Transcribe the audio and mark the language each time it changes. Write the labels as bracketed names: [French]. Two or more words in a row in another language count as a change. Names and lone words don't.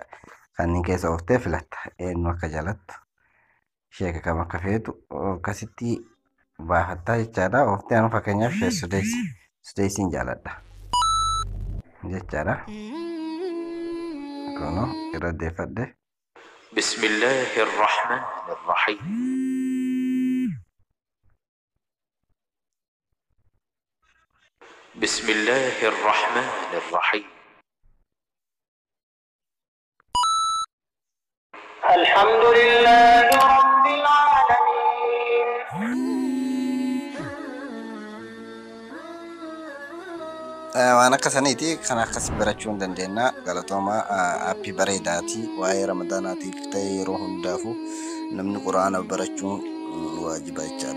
[Oromo] Kanneen keessa ooftee filatta eenyu akka jaalattu sheeka kam akka feetu akkasitti baafattaa jechaadha. Ooftee anu fakkeenyaaf sudeesiin jaaladha jechaadha. Kunoo irra deeffadhe. [Arabic] بسم الله الرحمن الرحيم بسم الله الرحمن الرحيم الحمد لله رب العالمين [Oromo] waan akkasaniiti kan akkas barachuu hin dandeenya. Galatooma aappii bareedaati waa'ee ramadaanaatiif ta'e yeroo hundaafuu namni quraana barachuun waajiba jechaadha.